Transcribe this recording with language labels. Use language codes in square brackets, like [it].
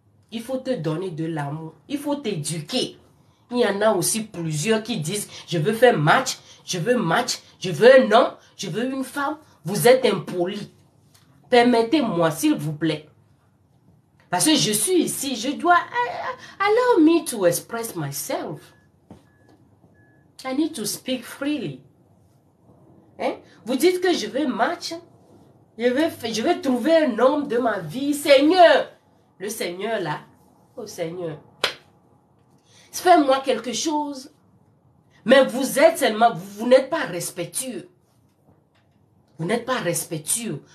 [fr] Il faut te donner de l'amour. Il faut t'éduquer. Il y en a aussi plusieurs qui disent, je veux faire match, je veux un homme, je veux une femme. Vous êtes impolis. Permettez-moi, s'il vous plaît. Parce que je suis ici, je dois... [en] Allow me to express myself. I need to speak freely. Hein? [fr] Vous dites que je vais match. Je vais trouver un homme de ma vie. Seigneur. Le Seigneur là. Oh Seigneur. Fais-moi quelque chose. Mais vous êtes seulement... Vous n'êtes pas respectueux. Vous n'êtes pas respectueux.